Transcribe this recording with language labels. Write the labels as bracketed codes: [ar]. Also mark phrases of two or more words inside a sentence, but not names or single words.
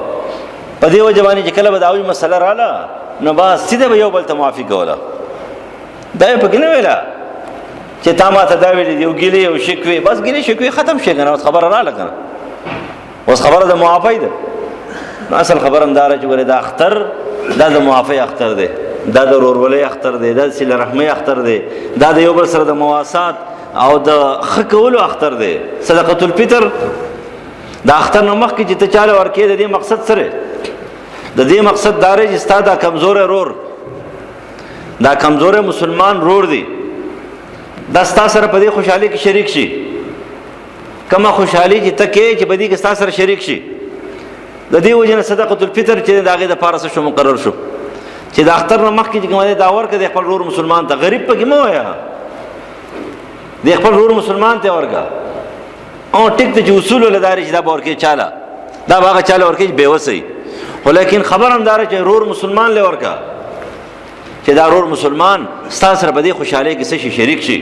[ps] په دې وجه باندې چې کله به داوی مسله رااله نو بس سیده به یو بل ته معافي کوله، دا یې پکې نه ویله چې تا ما ته دا ویلي دي یو ګیلې او شکوې، بس ګیلې شکوې ختم شي که نه، اوس خبره رااله که نه، اوس خبره د معافی ده. نو اصل خبره همداره چې ګورې دا اختر دا د معافی اختر دی، دا د ورورولۍ اختر دی، دا د صله رحمۍ اختر دی، دا د یو بل سره د مواسات او د ښه کولو اختر دی. [ar] صدقة الفطر [ps] دا اختر نه مخکې چې ته چاله ورکې د دې مقصد سره، د دې مقصد دا دی چې ستا دا کمزوری رور، دا کمزوری مسلمان رور دی، دا ستا سره په دې خوشحالي کې شریک شي. کومه خوشحالي چې ته کې چې په دې کې ستا سره شریک شي. د دې وجې نه [ar] صدقة الفطر [ps] چې د هغې دپاره څه شو مقرر شو چې د اختر نه مخکې چې کومه دی دا ورکړه د خپل رور مسلمان ته، غریب پکې مه وایه، د خپل رور مسلمان ته ورکړه. او ټیک ته چې اصول ولداري چې دا به ورکړې چاله، دا به هغه چاله ورکړې چې بېوسه وي، خو لیکن خبر هم داره چې رور مسلمان له ورکړه چې دا رور مسلمان ستا سره په دې خوشحالۍ کې څه شي شریک شي.